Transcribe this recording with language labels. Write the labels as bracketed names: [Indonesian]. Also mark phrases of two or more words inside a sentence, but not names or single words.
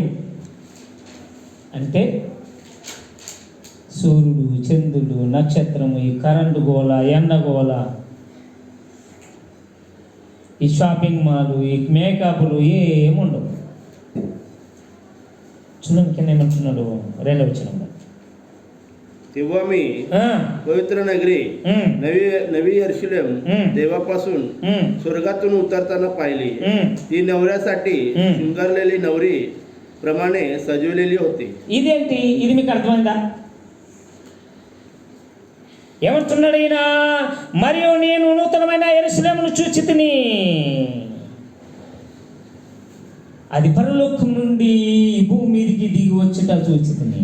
[Telugu] అంటే సూర్యుడు, చంద్రుడు, నక్షత్రము, ఈ కరెంటు గోళ, ఎండగోళ, ఈ [English] shopping mall, [Telugu] ఈ మేకప్లు ఏముండవు. చూడండి కింద ఏమంటున్నాడు, 2వ వచనంలో, [Marathi] तेव्हा पवित्र नगरी नवी यरूशलेम देवापासून स्वर्गातून उतरताना पाहिली. ती नवऱ्यासाठी शृंगारलेली नवरी प्रमाणे सजवलेली होती. [Telugu] ఇదేంటి? ఇది మీకు అర్థమైందా? ఏమంటున్నాడు ఈయన, మరియు నేను నూతనమైన యెరూషలేమును చూచితిని, అది పరలోకం నుండి ఈ భూమి మీదికి దిగి వచ్చుట చూచితిని.